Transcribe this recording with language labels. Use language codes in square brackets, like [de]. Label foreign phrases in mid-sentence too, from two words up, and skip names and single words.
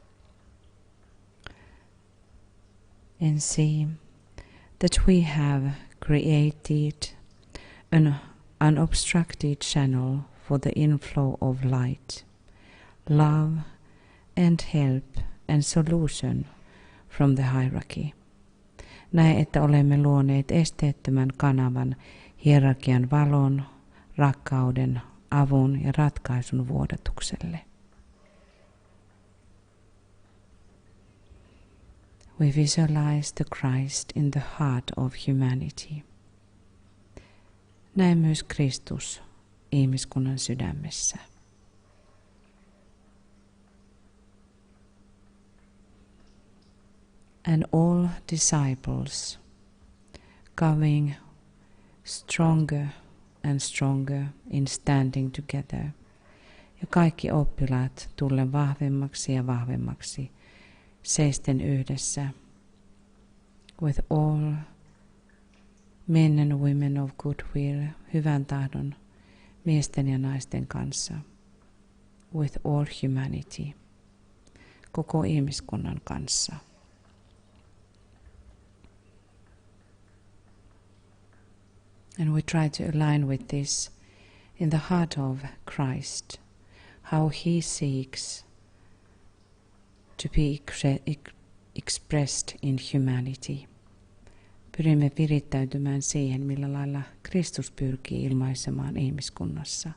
[en] And see that we have created an unobstructed channel for the inflow of light, love, and help and solution from the hierarchy. [fi] Näe, että olemme luoneet esteettömän kanavan hierarkian valon, rakkauden, avun ja ratkaisun vuodatukselle. [en] We visualize the Christ in the heart of humanity. [fi] Näe myös Kristus ihmiskunnan sydämessä. [en] And all disciples coming stronger and stronger in standing together. [fi] Ja kaikki oppilaat tullen vahvemmaksi ja vahvemmaksi seisten yhdessä. [en] With all men and women of goodwill, [fi] hyvän tahdon, miesten ja naisten kanssa. [en] With all humanity, [fi] koko ihmiskunnan kanssa. [en] And we try to align with this in the heart of Christ, how he seeks to be expressed in humanity. [fi] Pyrimme virittäytymään siihen, millä lailla Kristus pyrkii ilmaisemaan ihmiskunnassa.